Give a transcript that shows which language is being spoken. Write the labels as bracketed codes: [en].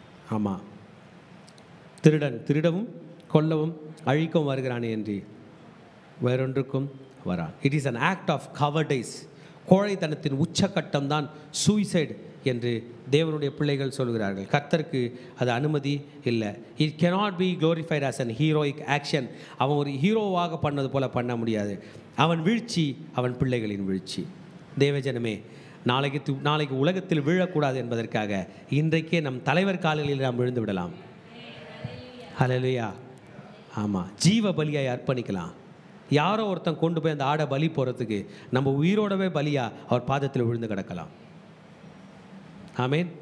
[ta] ஆமாம், திருடன் திருடவும் கொல்லவும் அழிக்கவும் வருகிறானே என்று வேறொன்றுக்கும் வரான். [en] It is an act of cowardice. [ta] கோழைத்தனத்தின் உச்சக்கட்டம் தான் சூசைட் என்று தேவனுடைய பிள்ளைகள் சொல்கிறார்கள். கர்த்தருக்கு அது அனுமதி இல்லை. [en] It cannot be glorified as an heroic action. [ta] அவன் ஒரு ஹீரோவாக பண்ணது போல பண்ண முடியாது. அவன் வீழ்ச்சி அவன் பிள்ளைகளின் வீழ்ச்சி. தேவஜனமே, நாளைக்கு உலகத்தில் வீழக்கூடாது என்பதற்காக இன்றைக்கே நம் தலைவர் கால்களில் நாம் விழுந்து விடலாம். ஹல்லேலூயா. ஆமாம், ஜீவ பலியாய் அர்ப்பணிக்கலாம். யாரோ ஒருத்தன் கொண்டு போய் அந்த ஆடை பலி போகிறதுக்கு நம்ம உயிரோடவே பலியா அவர் பாதத்தில் விழுந்து கிடக்கலாம். ஆமேன்.